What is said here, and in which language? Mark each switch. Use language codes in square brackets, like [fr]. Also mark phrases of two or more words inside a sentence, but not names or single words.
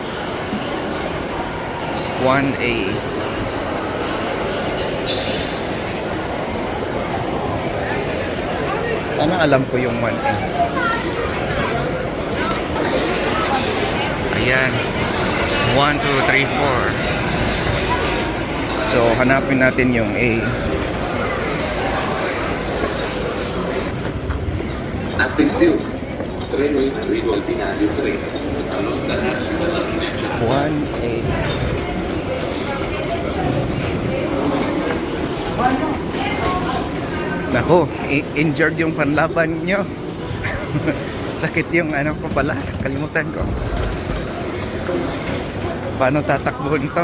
[tl] 1A. Sana alam ko yung 1A. Ayan. 1, 2, 3, 4. So hanapin natin yung A. [it] Attenzione, treno in arrivo al binario 3, allontanarsi dalla linea gialla. [tl] 1A. Nako, injured yung panlaban nyo. Sakit yung ano ko pala, kalimutan ko. Paano tatakbuhin to?